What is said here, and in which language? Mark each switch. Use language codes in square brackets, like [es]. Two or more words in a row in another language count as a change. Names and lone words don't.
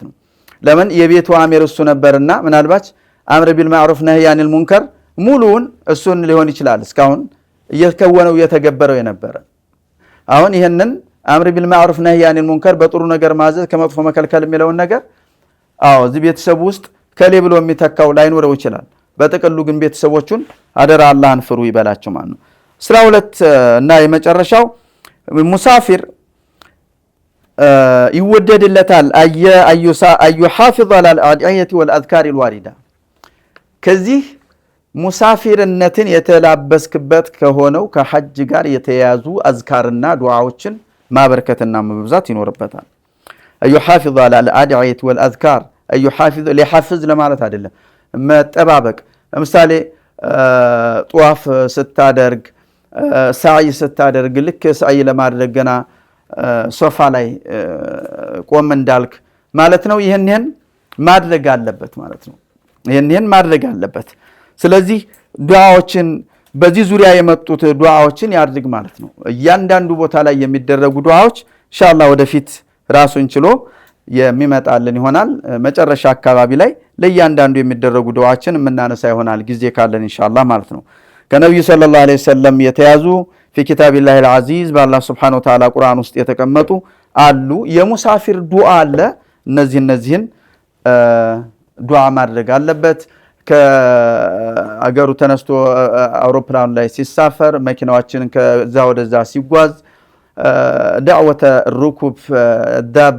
[am] ነው ለምን የቤቱ አሚር እሱ ነበርና ምናልባት [ar] أمر بالمعروف نهي عن المنكر [am] ሙሉውን እሱን ሊሆን ይችላል እስካሁን እየተከወነው እየተገበረው የነበረ አሁን ይሄንን [ar] أمر بالمعروف نهي عن المنكر [am] በጥሩ ነገር ማዘዝ ከመጥፎ መከልከል የሚለውን ነገር እዚህ ቤተሰብ ውስጥ ከሌ ብሎ የሚተካው ላይኖረው ይችላል በጥቅሉ ግን ቤተሰቦቹን አደራ አላህን ፍሩ ይበላቸው ማለት ነው 12 እና የመጨረሻው ሙሳፊር ይወደድለታል [ar] يحافظ على الأدعية والأذكار الواردة [am] ከዚህ ሙሳፊርነትን የተላበስክበት ከሆነው ከሐጅ ጋር የተያዙ አዝካርና ዱዓዎችን ማበርከትና መብዛት ይኖርበታል [ar] يحافظ على الأدعية والأذكار يحافظ ليحفظ [am] ለማለት አይደለም መጠባበቅ ለምሳሌ ጧፍ ስታደርግ ሳይ ስታደርግ ልክ ሳይ ለማድረግ ገና ሶፋ ላይ ቆም እንዳልክ ማለት ነው። ይሄን ማድረግ አለበት ማለት ነው። ይሄን ማድረግ አለበት። ስለዚህ ዱዓዎችን በዚህ ዙሪያ የመጡት ዱዓዎችን ያድርግ ማለት ነው። እያንዳንዱ ቦታ ላይ የሚደረጉ ዱዓዎች ኢንሻአላህ ወደፊት ራሱን ችሎ የሚመጣልን ይሆናል። መጨረሻ አካባቢ ላይ ለእያንዳንዱ የሚደረጉ ዱዓዎችን የምናነሳ ይሆናል ጊዜ ካለን ኢንሻአላህ ማለት ነው። ከነብዩ [ar] صلى الله عليه وسلم [am] የተያዙ [ar] في كتاب الله العزيز بالله سبحانه وتعالى [am] ቁርአን ውስጥ የተቀመጡ አሉ። የሙሳፊር ዱዓ አለ። እነዚህን ዱዓ ማድረግ አለበት። ከአገሩ ተነስቶ አውሮፕላን ላይ ሲሳፈር መኪናዎችን ከዛ ወደዛ ሲጓዝ [ar] دعوة الركوب [am] ዳባ